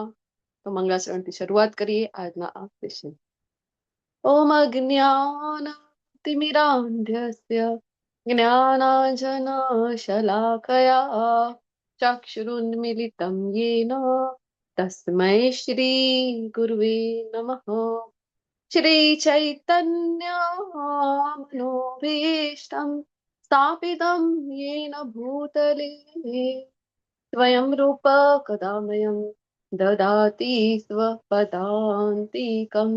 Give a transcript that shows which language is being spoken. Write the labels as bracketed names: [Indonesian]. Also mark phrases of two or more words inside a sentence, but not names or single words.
[Gujarati] તો મંગળાચરણથી શરૂઆત કરીએ આજના આ સેશન. [Sanskrit] ओम अज्ञानतिमिरांध्यस्य ज्ञानांजनशलाकया ચક્ષુરુન્મિલિतं येन तस्मै श्री गुरवे नमः. श्रीचैतन्यमनोभीष्टं स्थापितं येन भूतले स्वयं रूप कदा मह्यं ददाति स्वपदान्तिकम्.